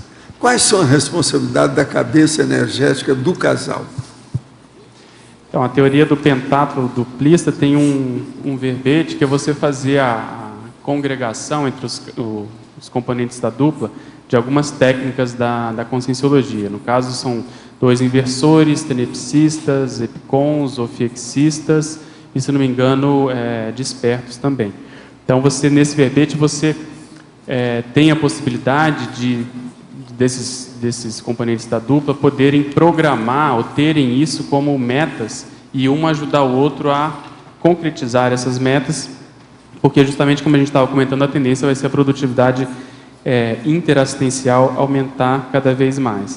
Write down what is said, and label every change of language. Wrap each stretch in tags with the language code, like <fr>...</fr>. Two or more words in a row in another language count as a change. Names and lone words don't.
<pt>Quais são as responsabilidades da cabeça energética do casal? Então, a teoria do pentátulo duplista tem um verbete que é você fazer a congregação entre os componentes da dupla de algumas técnicas da conscienciologia. No caso, são 2 inversores, tenepsistas, epicons, ofiexistas e, se não me engano, despertos também. Então, nesse verbete, você tem a possibilidade desses componentes da dupla poderem programar ou terem isso como metas e um ajudar o outro a concretizar essas metas, porque justamente como a gente estava comentando, a tendência vai ser a produtividade interassistencial aumentar cada vez mais.</pt>